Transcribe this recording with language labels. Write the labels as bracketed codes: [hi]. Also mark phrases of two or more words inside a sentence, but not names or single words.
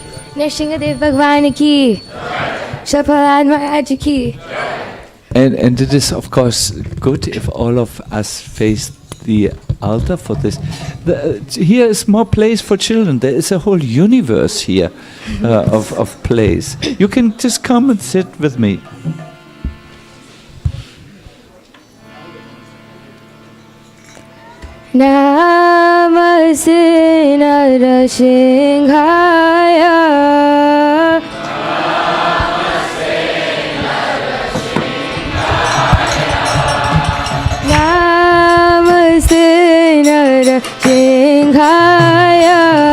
[hi] Narasimhadeva Bhagwan ki. Shapalad Maharaj ki. [en] And it is, of course, good if all of us face the altar for this. Here is more place for children. There is a whole universe here of place. You can just come and sit with me. [sa] Namaste Narasimhaya. Namaste Narasimhaya.